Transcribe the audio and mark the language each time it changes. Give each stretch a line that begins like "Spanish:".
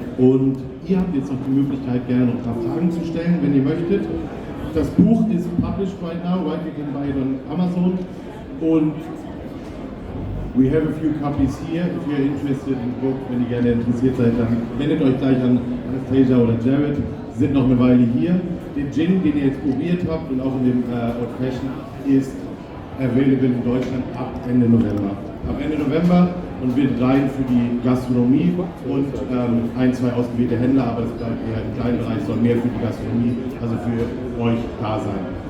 German: Und ihr habt jetzt noch die Möglichkeit, gerne noch ein paar Fragen zu stellen, wenn ihr möchtet. Das Buch ist
English: published right now, right? You can buy it on Amazon. Und we have a few copies here. If you're interested in the book,
German: wenn ihr gerne interessiert seid, dann wendet euch gleich an Anastasia oder Jared. Sie sind noch eine Weile hier. Den Gin, den ihr jetzt probiert habt und auch in dem Old Fashion, ist available in Deutschland ab Ende November. Ab Ende November und wird rein für die Gastronomie und 1, 2 ausgewählte Händler, aber das bleibt eher im kleinen Bereich, soll mehr für die Gastronomie, also für euch da sein.